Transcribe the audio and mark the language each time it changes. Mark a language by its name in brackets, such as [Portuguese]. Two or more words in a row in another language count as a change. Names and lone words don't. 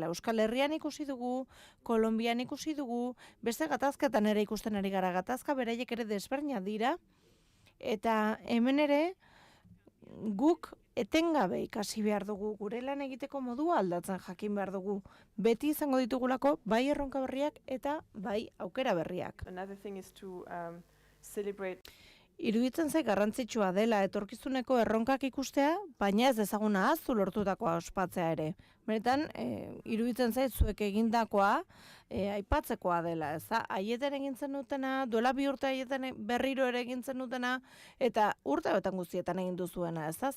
[Basque] Euskal Herrian ikusi dugu, Kolonbian ikusi dugu, beste gatazketan ere ikusten ari gara, gatazka beraiek ere desberdina dira, eta hemen ere guk etengabe ikasi behar dugu, gure lan egiteko modua aldatzen jakin behar dugu. Beti izango ditugulako, bai erronka berriak eta bai aukera berriak. [English] Another thing is to celebrate. [Basque] Iruditzen zait garrantzitsua dela etorkizuneko erronkak ikustea, baina ez ezaguna ahaztu lortutakoa ospatzea ere. Benetan, iruditzen zait zuek egindakoa aipatzekoa dela, ez da? Aieten egin zenutena, duela 2 urte aieten berriro ere egin zenutena, eta urte betan guztietan egin duzuena, ez da?